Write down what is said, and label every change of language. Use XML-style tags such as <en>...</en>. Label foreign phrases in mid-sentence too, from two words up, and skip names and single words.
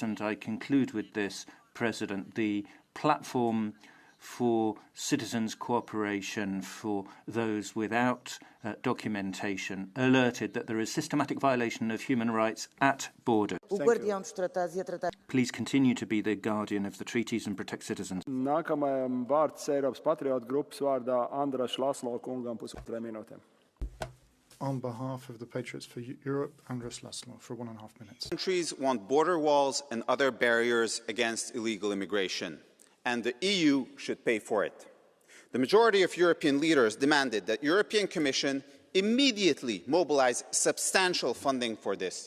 <en>And I conclude with this, President, the platform for citizens' cooperation for those without documentation alerted that there is systematic violation of human rights at borders. Please continue to be the guardian of the treaties and protect citizens.</en> <lv>Nākamajam vārds Eiropas Patriotu grupas vārdā Andras Laslo kungam pusotra minūtēm.</lv> <en>On behalf of the Patriots for Europe, Andras Laslo for 1.5 minutes. Countries want border walls and other barriers against illegal immigration, and the EU should pay for it. The majority of European leaders demanded that the European Commission immediately mobilize substantial funding for this.</en>